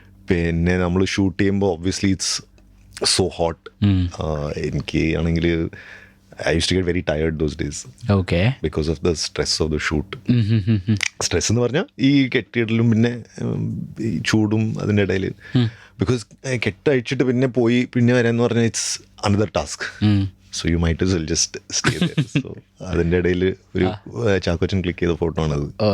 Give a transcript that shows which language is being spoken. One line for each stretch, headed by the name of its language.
Malayalam: പിന്നെ നമ്മൾ ഷൂട്ട് ചെയ്യുമ്പോൾ
English: Obviously it's so hot.
Malayalam: എനിക്ക് ആണെങ്കിൽ
English: I used to get very tired those days. Okay. Because of the stress of the shoot.
Malayalam: Stress എന്ന് പറഞ്ഞാൽ ഈ കെട്ടിയിടലും പിന്നെ ഈ ചൂടും അതിൻ്റെ ഇടയിൽ. ബിക്കോസ് കെട്ടഴിച്ചിട്ട് പിന്നെ പോയി പിന്നെ വരാമെന്ന് പറഞ്ഞാൽ
English: It's another task. So you might well just stay there.
Malayalam: So അതിൻ്റെ ഇടയിൽ ഒരു ചാക്കോച്ചൻ ക്ലിക്ക് ചെയ്ത ഫോട്ടോ ആണത്.